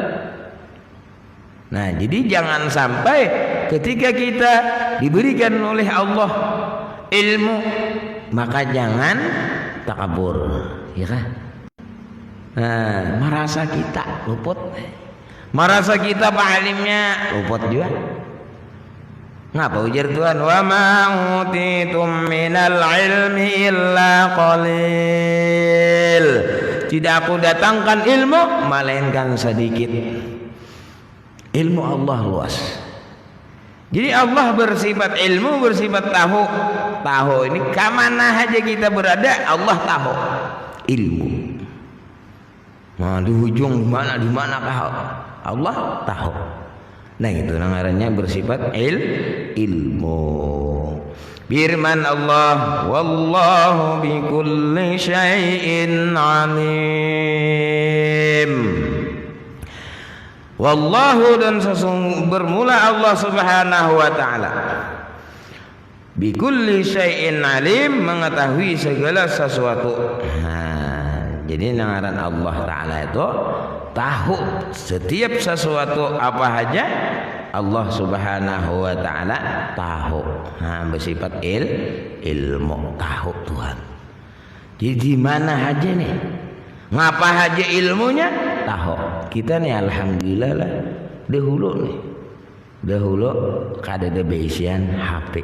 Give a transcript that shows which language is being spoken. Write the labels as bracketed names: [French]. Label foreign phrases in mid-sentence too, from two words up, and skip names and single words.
[Indonesian] Nah, jadi jangan sampai ketika kita diberikan oleh Allah ilmu, maka jangan takabur, ya kan? Nah, merasa kita luput, merasa kita pahalimnya luput juga. [Banjar] Ngapa ujar Tuhan? [Arabic] وما أوتيتم من العلم إلا قليل. [Indonesian] Tidak aku datangkan ilmu melainkan sedikit. Ilmu Allah luas. Jadi Allah bersifat ilmu, bersifat tahu. Tahu ini kemana aja kita berada, Allah tahu. Ilmu. Nah, di ujung di mana kah Allah tahu. Nah, itu namanya bersifat ilmu. Firman Allah, [Arabic] والله بكل شيء عليم. [Indonesian] Wallahu, dan bermula Allah [Arabic] سبحانه وتعالى. بكل شيء عليم, [Indonesian] mengetahui segala sesuatu. Nah, jadi ngaran Allah taala itu tahu setiap sesuatu apa aja, Allah [Arabic] سبحانه وتعالى [Indonesian] tahu. Nah, bersifat ilmu, tahu Tuhan. Jadi di mana aja nih? Ngapa aja ilmunya? tahu. [Banjar] Kita nih alhamdulillah lah dahulu kada ada beisian HP.